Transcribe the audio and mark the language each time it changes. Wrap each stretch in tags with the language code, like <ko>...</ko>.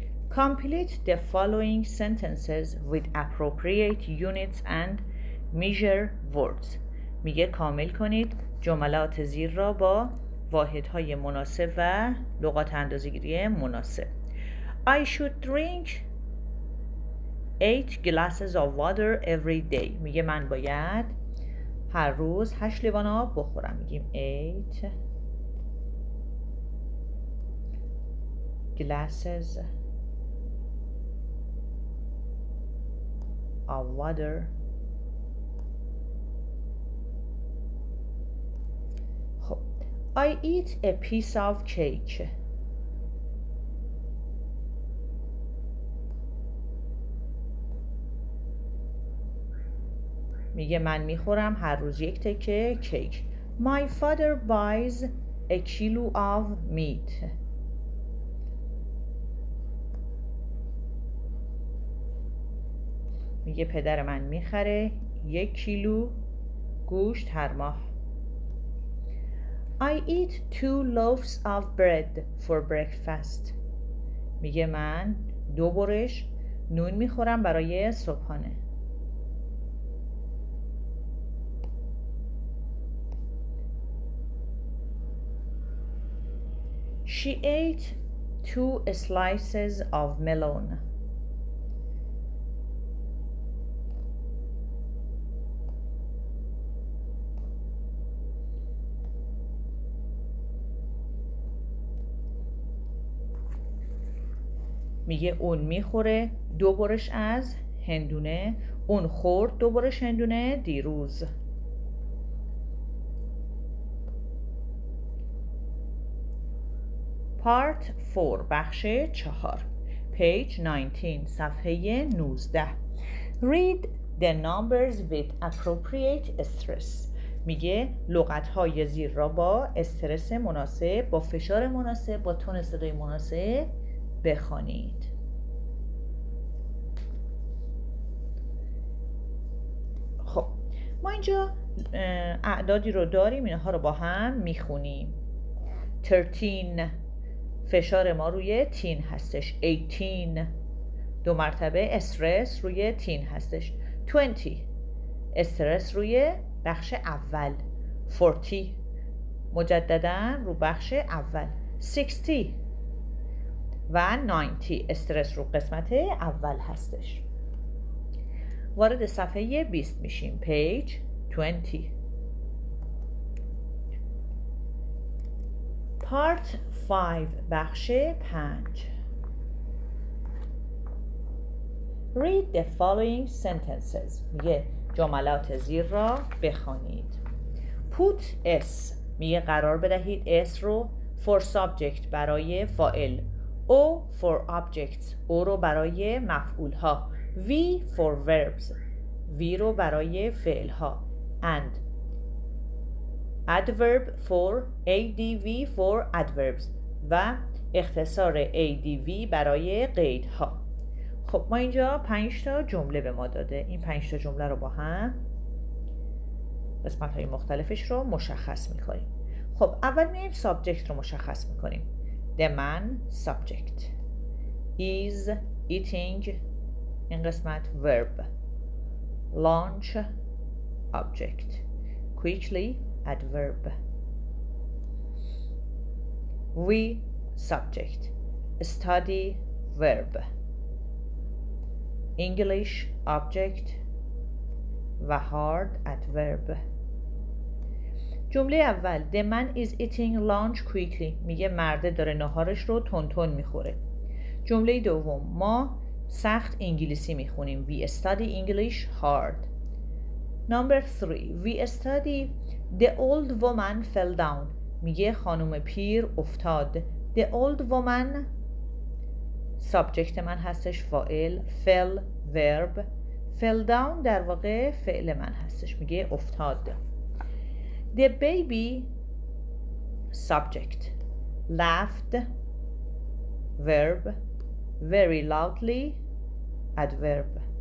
<en>Complete the following sentences with appropriate units and measure words.</en> <fa>میگه کامل کنید جملات زیر را با واحدهای مناسب و لغات اندازه‌گیری مناسب.</fa> <en>I should drink 8 glasses of water every day.</en> <fa>میگه من باید هر روز 8 لیوان آب بخورم. میگیم</fa> <en>8 glasses of water. خب I eat a piece of cake.</en> <fa>میگه من میخورم هر روز 1 تکه کیک.</fa> <en>My father buys a kilo of meat.</en> <fa>میگه پدر من میخره 1 کیلو گوشت هر ماه.</fa> <en>I eat 2 loaves of bread for breakfast.</en> <fa>میگه من 2 برش نون میخورم برای صبحانه.</fa> <en>She ate 2 slices of melon.</en> <fa>میگه اون میخوره 2 برش از هندونه. اون خورد 2 برش هندونه دیروز.</fa> <en>Part 4</en> <fa>بخش 4</fa> <en>Page 19</en> <fa>صفحه 19</fa> <en>Read the numbers with appropriate stress.</en> <fa>میگه لغت‌های زیر را با استرس مناسب، با فشار مناسب، با تون صدای مناسب بخوانید. خب ما اینجا اعدادی رو داریم، اینها رو با هم میخونیم. 13 فشار ما روی تین هستش. 18 2 مرتبه استرس روی تین هستش. 20 استرس روی بخش اول. 40 مجددا رو بخش اول. 60 و 90 استرس رو قسمت اول هستش. وارد صفحه 20 میشیم.</fa> <en>Page 20 Part 5</en> <fa>بخش 5</fa> <en>Read the following sentences.</en> <fa>میگه جملات زیر را بخوانید.</fa> <en>Put S</en> <fa>میگه قرار بدهید S رو</fa> <en>for subject</en> <fa>برای فاعل.</fa> <en>O for objects O</en> <fa>رو برای مفعول ها.</fa> <en>V for verbs V</en> <fa>رو برای فعل ها.</fa> <en>And adverb for ADV for adverbs</en> <fa>و اختصار ADV برای قیدها. خب ما اینجا 5 تا جمله به ما داده. این 5 تا جمله رو با هم قسمت های مختلفش رو مشخص میکنیم. خب اول میایم سابجکت رو مشخص میکنیم.</fa> <en>The man subject is eating</en> <fa>این قسمت</fa> <en>verb. Lunch object. Quickly adverb. We subject. Study verb. English object و hard adverb.</en> <fa>جمله اول</fa> <en>The man is eating lunch quickly</en> <fa>میگه مرده داره ناهارش رو تون میخوره. جمله دوم ما سخت انگلیسی میخونیم.</fa> <en>We study English hard. Number 3 We study The old woman fell down</en> <fa>میگه خانم پیر افتاد.</fa> <en>The old woman subject</en> <fa>من هستش فاعل.</fa> <en>Fell verb. Fell down</en> <fa>در واقع فعل من هستش میگه افتاد.</fa> <en>The baby subject laughed verb. Very loudly adverb.</en>